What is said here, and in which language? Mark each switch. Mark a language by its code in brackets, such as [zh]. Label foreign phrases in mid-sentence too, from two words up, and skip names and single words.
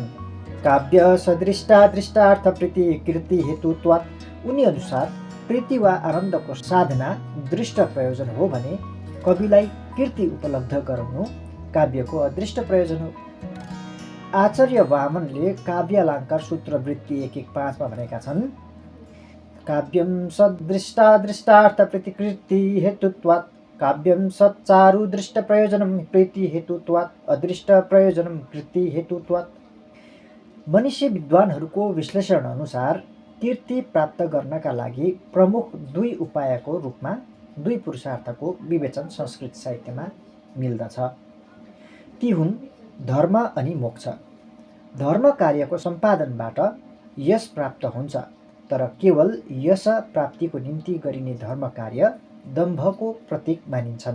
[sa] काव्य सदृष्टा दृष्टार्थ प्रीति कीर्ति हेतुत्वात्। [ne] उनी अनुसार प्रीति वा आनन्दको साधना दृष्ट प्रयोजन हो भने कविलाई कीर्ति उपलब्ध गराउनु काव्यको अदृष्ट प्रयोजन हो। आचार्य वामनले काव्यालङ्कार सूत्रवृत्ति 1.1.5मा भनेका छन् [sa] काव्यं सदृष्टा दृष्टार्थ प्रीति कीर्ति हेतुत्वात् काव्यं सच्चारु दृष्ट प्रयोजनं प्रीति हेतुत्वात् अदृष्ट प्रयोजनं कीर्ति हेतुत्वात्। [ne] मनीषी विद्वानहरूको विश्लेषण अनुसार कीर्ति प्राप्त गर्नका लागि प्रमुख 2 उपायको रूपमा 2 पुरुषार्थको विवेचन संस्कृत साहित्यमा मिल्दछ। ती हुन् धर्म अनि मोक्ष। धर्म कार्यको सम्पादनबाट यश प्राप्त हुन्छ, तर केवल यश प्राप्तिको निम्ति गरिने धर्म कार्य दम्भको प्रतीक मानिन्छन्।